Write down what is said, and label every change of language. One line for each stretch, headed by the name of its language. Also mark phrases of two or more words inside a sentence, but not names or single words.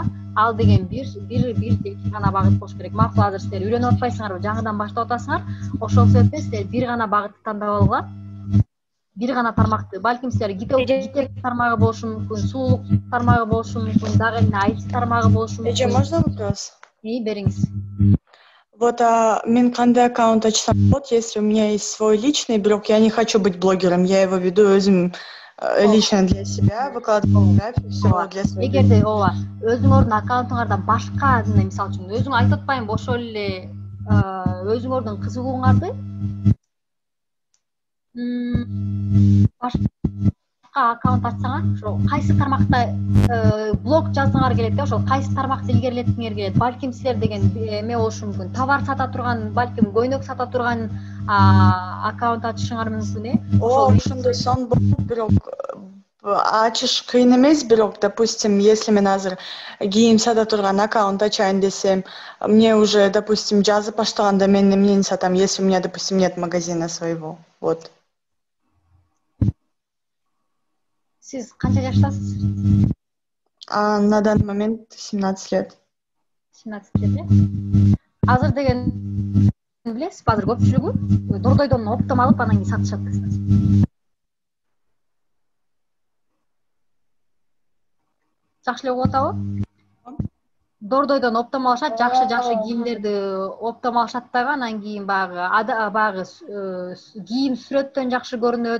Kyrgyz: Ал деген бир гана багыт болуш керек. Макул, азыр сиздер үйрөнүп атпайсыңарбы, жаңыдан баштап атасыңар. Ошол себептен сиздер бир гана багытты тандап алгыла. Бир гана тармакты. Балким сиздер гитек тармагы болушу мүмкүн, сулуулук тармагы болушу мүмкүн, дагы эмне IT тармагы болушу мүмкүн. Эже,
Russian: можно вопрос?
Kyrgyz: Бериңиз. Вот мен кандай аккаунт ачсам болот,
Russian: если у меня есть свой личный, бирок я не хочу быть блогером, я его веду өзүм лично для себя, выкладываю фотографии, все для своих.
Kyrgyz: Эгерде өзүңөрдүн аккаунтуңардан башка, мисалы үчүн өзүң айтып атпайм, ошол эле өзүңөрдүн кызыгууңарды башка аккаунт ачсаңар, ошо кайсы тармакта блог жазгыңар келет, ошол кайсы тармакты илгерилеткиңер келет. Балким силер деген эме болушу мүмкүн. Товар сата турган, балким көйнөк сата турган аккаунт ачышыңар мүмкүн, Ошондой сон болот, бирок ачыш кыйын эмес, бирок, допустим, если мен азыр кийим сата турган аккаунт ачайын десем,
Russian: мне уже, допустим,
Kyrgyz: жазып баштаганда мен эмнени сатам,
Russian: если у меня, допустим, нет магазина своего. Вот.
Kyrgyz: Сиз канча жаштасыз?
Russian: На данный момент 17 лет. 17 лет.
Kyrgyz: Азыр деген билесиз, азыр көпчүлүгү дордойдон оптом алып анан кийин сатышат. Жакшы эле угуп атабы? Дордойдон оптом алышат, жакшы кийимдерди оптом алышат дагы, анан кийин багы кийим сүрөттөн жакшы көрүнөт.